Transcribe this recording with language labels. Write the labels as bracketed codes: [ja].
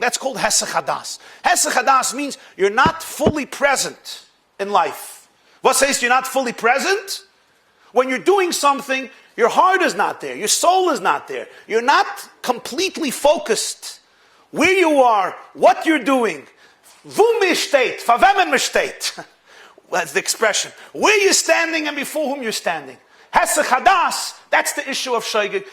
[en] That's called hesech hadas. Hesech hadas means you're not fully present in life. What says you're not fully present? When you're doing something, your heart is not there. Your soul is not there. You're not completely focused. Where you are, what you're doing. [yi] Wo mir steht, vor wem mir steht. [en] That's the expression. Where you're standing and before whom you're standing. Hesech hadas, that's the issue of shoygig.